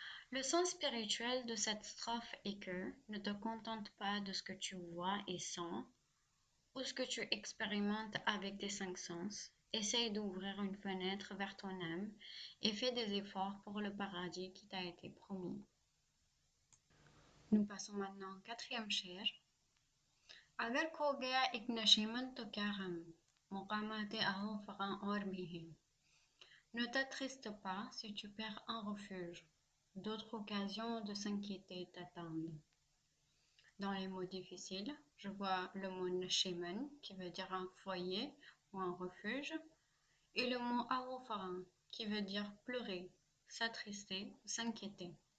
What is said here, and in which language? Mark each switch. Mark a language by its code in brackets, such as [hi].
[fr] Le sens spirituel de cette strophe est que ne te contente pas de ce que tu vois et sens, ou ce que tu expérimentes avec tes cinq sens. Essaye d'ouvrir une fenêtre vers ton âme et fais des efforts pour le paradis qui t'a été promis. Nous passons maintenant au quatrième chair. [ur] अगर खो गया एक नशीमन तो क्या गम मुकामाते आहो फगां और भी हैं. [fr] Ne t'attriste pas si tu perds un refuge. D'autres occasions de s'inquiéter t'attendent. Dans les mots difficiles, je vois le mot nashiman qui veut dire un foyer ou un refuge et le mot arofaran qui veut dire pleurer, s'attrister ou s'inquiéter.